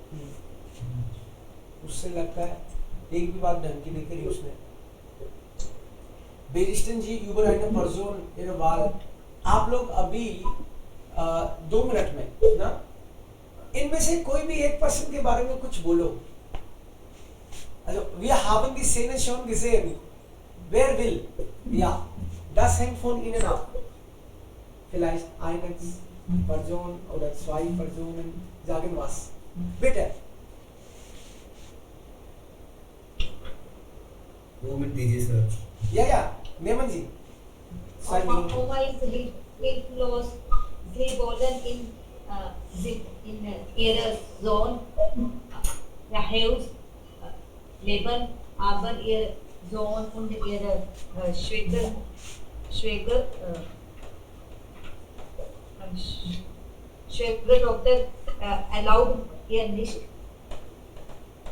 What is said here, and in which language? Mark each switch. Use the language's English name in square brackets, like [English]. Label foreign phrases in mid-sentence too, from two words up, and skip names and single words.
[Hindi] उससे लगता है एक भी बात ढंग की नहीं करी उसने. [German] Berichten Sie über eine Person ihre Wahl. [Hindi] आप लोग अभी 2 मिनट में ना इनमें से कोई भी एक पर्सन के बारे में कुछ बोलो. [German] Also wir haben die Szene schon gesehen. Wer will? Ja, das hängt von Ihnen ab. Vielleicht eine Person oder 2 Personen sagen was. Bitte. [Hindi] Moment दीजिए सर. [German] Ja, nehmen Sie. Oma is hilflos. Sie wollen in ihrer Sohn Haus leben, aber ihr Sohn und ihre Schwiegertochter erlaubt ihr nicht.